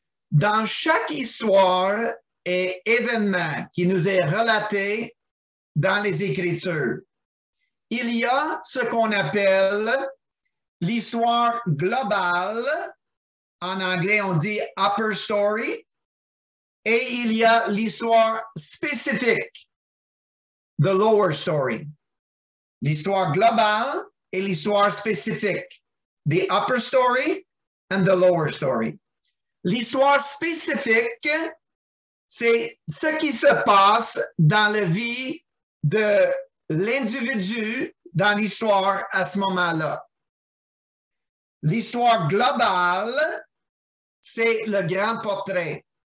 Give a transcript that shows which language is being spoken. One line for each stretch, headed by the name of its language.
French: Dans chaque histoire et événement qui nous est relaté dans les Écritures, il y a ce qu'on appelle l'histoire globale. En anglais, on dit
English: upper story.
French: Et il y a l'histoire spécifique.
English: the lower story.
French: L'histoire globale et l'histoire spécifique.
English: The upper story and the lower story.
French: L'histoire spécifique, c'est ce qui se passe dans la vie de l'individu dans l'histoire à ce moment-là. L'histoire globale, c'est le grand portrait.